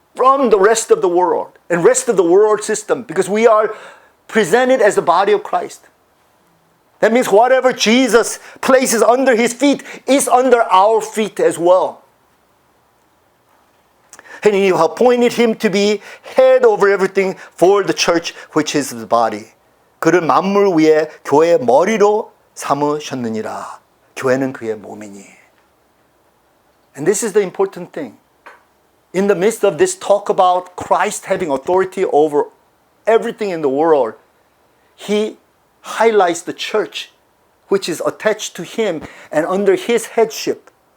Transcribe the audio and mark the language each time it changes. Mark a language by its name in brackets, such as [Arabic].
[English] from the rest of the world and rest of the world system, because we are presented as the body of Christ. That means whatever Jesus places under his feet is under our feet as well. And he appointed him to be head over everything for the church, which is the body. [Korean] 그를 만물 위에 교회의 머리로 삼으셨느니라. 교회는 그의 몸이니. [English] And this is the important thing. In the midst of this talk about Christ having authority over everything in the world, he highlights the church, which is attached to him and under his headship.